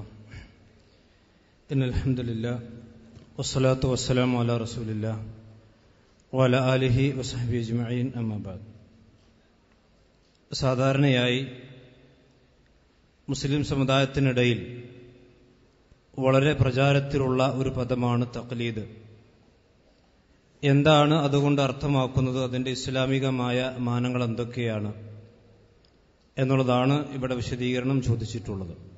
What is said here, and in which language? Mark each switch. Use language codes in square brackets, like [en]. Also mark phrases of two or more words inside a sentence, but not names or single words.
[ar] إن الحمد لله والصلاة والسلام على رسول الله وعلى آله وصحبه أجمعين أما بعد. [ml] സാധാരണയായി മുസ്ലിം സമുദായത്തിനിടയിൽ വളരെ പ്രചാരത്തിലുള്ള ഒരു പദമാണ് തഖ്ലീദ്. എന്താണ് അതുകൊണ്ട് അർത്ഥമാക്കുന്നത്, അതിന്റെ ഇസ്ലാമികമായ മാനങ്ങൾ എന്തൊക്കെയാണ് എന്നുള്ളതാണ് ഇവിടെ വിശദീകരണം ചോദിച്ചിട്ടുള്ളത്.